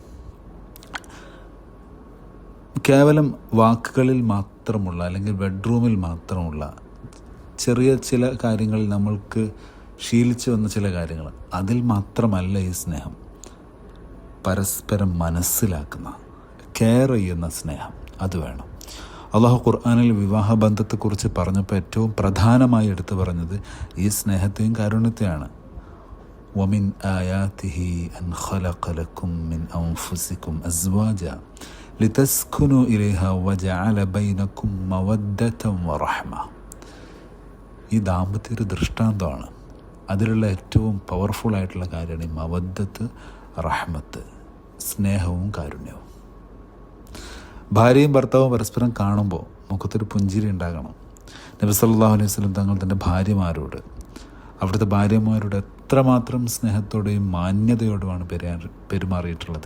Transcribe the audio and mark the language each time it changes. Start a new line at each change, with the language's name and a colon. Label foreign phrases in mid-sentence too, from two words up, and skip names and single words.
Malayalam: കേവലം വാക്കുകളിൽ മാത്രമുള്ള അല്ലെങ്കിൽ ബെഡ്റൂമിൽ മാത്രമുള്ള ചെറിയ ചില കാര്യങ്ങളിൽ നമ്മൾക്ക് ശീലിച്ചു വന്ന ചില കാര്യങ്ങൾ, അതിൽ മാത്രമല്ല ഈ സ്നേഹം. പരസ്പരം മനസ്സിലാക്കുന്ന, കെയർ ചെയ്യുന്ന സ്നേഹം, അത് വേണം. അള്ളാഹു ഖുർആനിൽ വിവാഹബന്ധത്തെക്കുറിച്ച് പറഞ്ഞപ്പോൾ ഏറ്റവും പ്രധാനമായി എടുത്തു പറഞ്ഞത് ഈ സ്നേഹത്തെയും കാരുണ്യത്തെയാണ്.
Arabic: ومن آياته أن خلق لكم من أنفسكم أزواجا لتسكنوا إليها وجعل بينكم مودة ورحمة.
Malayalam: ഈ ദാമ്പത്യ ഒരു ദൃഷ്ടാന്തമാണ്. അതിലുള്ള ഏറ്റവും പവർഫുൾ ആയിട്ടുള്ള കാര്യമാണ് ഈ
Arabic: مودة، رحمة,
Malayalam: സ്നേഹവും കാരുണ്യവും. ഭാര്യയും ഭർത്താവും പരസ്പരം കാണുമ്പോൾ മുഖത്തൊരു പുഞ്ചിരി ഉണ്ടാകണം. നബി
Arabic: صلى الله عليه وسلم
Malayalam: തങ്ങൾ തൻ്റെ ഭാര്യമാരോട്, അവിടുത്തെ ഭാര്യമാരോട് എത്രമാത്രം സ്നേഹത്തോടെയും മാന്യതയോടുമാണ് പെരുമാറിയിട്ടുള്ളത്.